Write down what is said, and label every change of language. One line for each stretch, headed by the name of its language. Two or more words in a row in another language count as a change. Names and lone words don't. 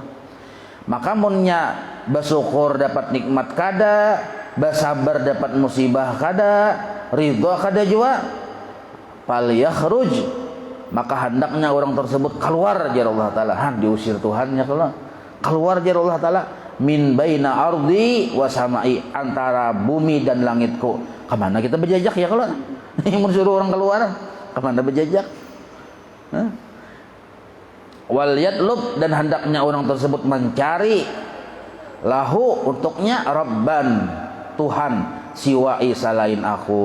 Banjar: Maka munnya bersyukur dapat nikmat kada, bersabar dapat musibah kada, ridha kada jua.
Arabic: فليخرج
Banjar: maka hendaknya orang tersebut keluar jar Allah taala. Diusir Tuhannya keluar jar Allah taala
Arabic: من بين أرضي وسمائي
Banjar: antara bumi dan langitku. Kemana kita berjajak ya kalau mun suruh orang keluar kemana berjajak?
Arabic: وليطلب
Banjar: dan hendaknya orang tersebut mencari lahu untuknya rabban Tuhan siwai selain aku.